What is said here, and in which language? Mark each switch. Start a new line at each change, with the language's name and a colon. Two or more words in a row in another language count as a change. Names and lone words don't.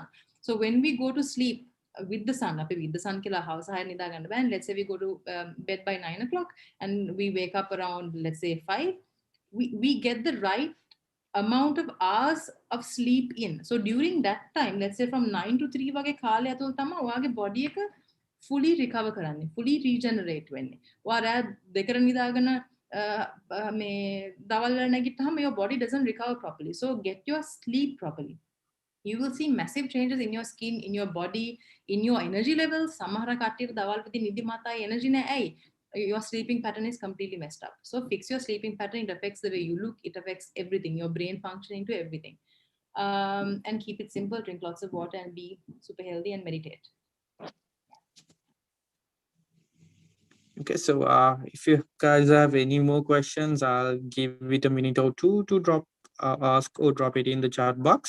English: So when we go to sleep with the sun, with the sun kila house, and let's say we go to bed by 9 o'clock and we wake up around, let's say 5, we get the right amount of hours of sleep in. So during that time, let's say from 9 to 3
Sinhala: වගේ කාලය ඇතුළත තමයි ඔයාගේ
English: body එක fully recover කරන්නේ, fully regenerate වෙන්නේ.
Sinhala: ඔයා රෑ 2කට නිදාගෙන මේ දවල් වල නැගිට්ටාම
English: your body doesn't recover properly. So get your sleep properly. You will see massive changes in your skin, in your body, in your energy levels.
Sinhala: සමහර කට්ටියට දවල් වෙදී නිදි මතයි energy නැහැ. ඇයි?
English: Your sleeping pattern is completely messed up. So fix your sleeping pattern. It affects the way you look. It affects everything, your brain functioning to everything. And keep it simple. Drink lots of water and be super healthy and meditate. Okay, so if you guys have any more questions, I'll give it a minute or two to ask or drop it in the chat box.